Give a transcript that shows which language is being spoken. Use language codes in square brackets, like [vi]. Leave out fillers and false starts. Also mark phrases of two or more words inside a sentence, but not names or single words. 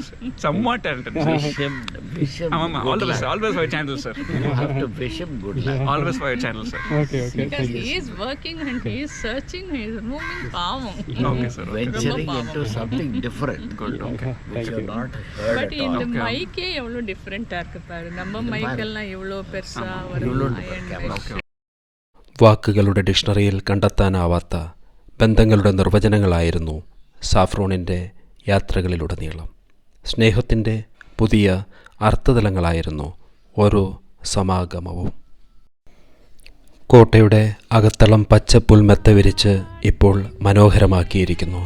[en] Somewhat talented. Wish him All the good best. luck. Always for your channel, sir. You have to wish him good luck. Always for your channel, sir. Okay. Because Thank you. he is working and he is searching, he is moving பாவம். Okay, sir. Okay. Venturing into something different, Good. Okay. which Thank you you. not heard பட் at [ta] இந்த [en] all. [ta] மைக்கே எவ்வளோ டிஃப்ரெண்ட்டாக இருக்கு பாரு. நம்ம மைக்கெல்லாம் எவ்வளோ பெருசா இவ்வளோ வரும். [en] camera. [ml] വാക്കുകളുടെ ഡിക്ഷണറിയിൽ കണ്ടെത്താനാവാത്ത ബന്ധങ്ങളുടെ നിർവചനങ്ങളായിരുന്നു സാഫ്രോണിൻ്റെ യാത്രകളിലുടനീളം. സ്നേഹത്തിൻ്റെ പുതിയ അർത്ഥതലങ്ങളായിരുന്നു ഓരോ സമാഗമവും. കോട്ടയുടെ അകത്തളം പച്ചപ്പുൽമെത്ത വിരിച്ച് ഇപ്പോൾ മനോഹരമാക്കിയിരിക്കുന്നു.